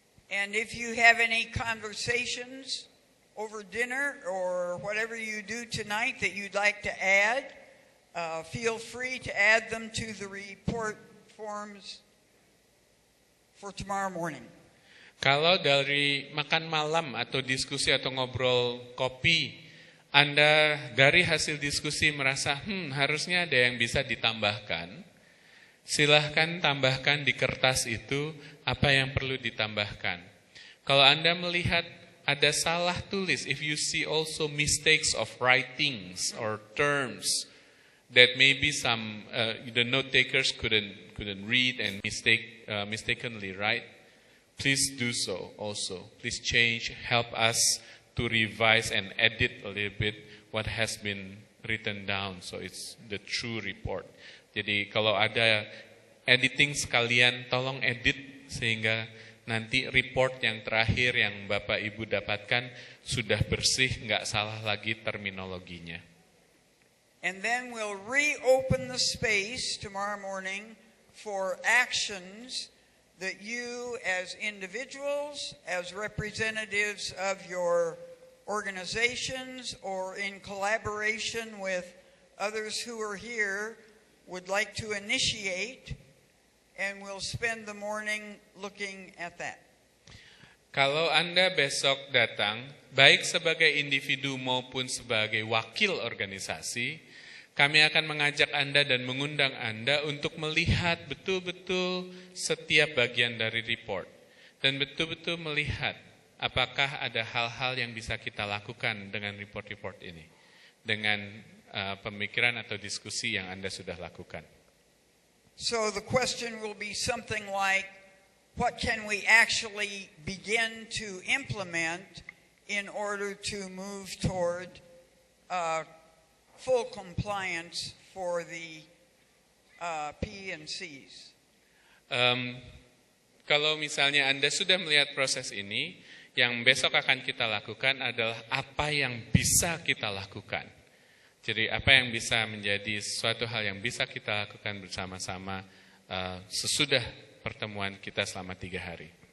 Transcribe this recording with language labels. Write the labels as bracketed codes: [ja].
[en] And if you have any conversations over dinner or whatever you do tonight that you'd like to add, feel free to add them to the report forms for tomorrow morning. [id] Kalau dari makan malam atau diskusi atau ngobrol kopi, Anda dari hasil diskusi merasa harusnya ada yang bisa ditambahkan, silahkan tambahkan di kertas itu apa yang perlu ditambahkan. Kalau Anda melihat ada salah tulis, [en] if you see also mistakes of writings or terms that maybe some the note takers couldn't read and mistakenly write, please do so also. Please change, help us to revise and edit a little bit what has been written down so it's the true report. [id] Jadi kalau ada editing sekalian tolong edit sehingga nanti report yang terakhir yang Bapak Ibu dapatkan sudah bersih, nggak salah lagi terminologinya. [en] And then we'll reopen the space tomorrow morning for actions that you as individuals, as representatives of your organizations, or in collaboration with others who are here, would like to initiate and we'll spend the morning looking at that. [id] Kalau Anda besok datang, baik sebagai individu maupun sebagai wakil organisasi, kami akan mengajak Anda dan mengundang Anda untuk melihat betul-betul setiap bagian dari report. Dan betul-betul melihat apakah ada hal-hal yang bisa kita lakukan dengan report-report ini. Dengan pemikiran atau diskusi yang Anda sudah lakukan. [en] So the question will be something like, what can we actually begin to implement in order to move toward full compliance for the P&Cs? [id] Kalau misalnya Anda sudah melihat proses ini, yang besok akan kita lakukan adalah apa yang bisa kita lakukan. Jadi apa yang bisa menjadi suatu hal yang bisa kita lakukan bersama-sama sesudah pertemuan kita selama 3 hari.